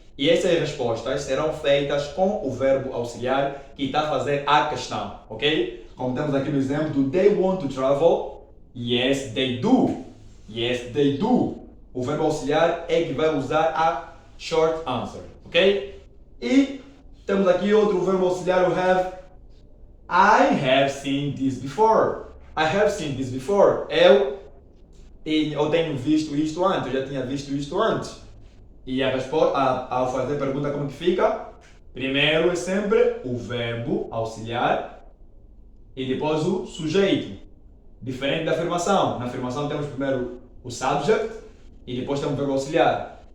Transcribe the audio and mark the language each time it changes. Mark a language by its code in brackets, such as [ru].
[pt] E essas respostas serão feitas com o verbo auxiliar que está a fazer a questão, ok? Como temos aqui no exemplo do [en] they want to travel, yes they do. Yes they do. [pt] O verbo auxiliar é que vai usar a short answer, ok? E temos aqui outro verbo auxiliar, o have. [en] I have seen this before. I have seen this before. Eu [pt] eu tenho visto isto antes, eu já tinha visto isto antes. E a resposta, ao fazer a pergunta, como que fica? Primeiro é sempre o verbo auxiliar e depois o sujeito. Diferente da afirmação. Na afirmação temos primeiro o subject e depois temos o verbo auxiliar.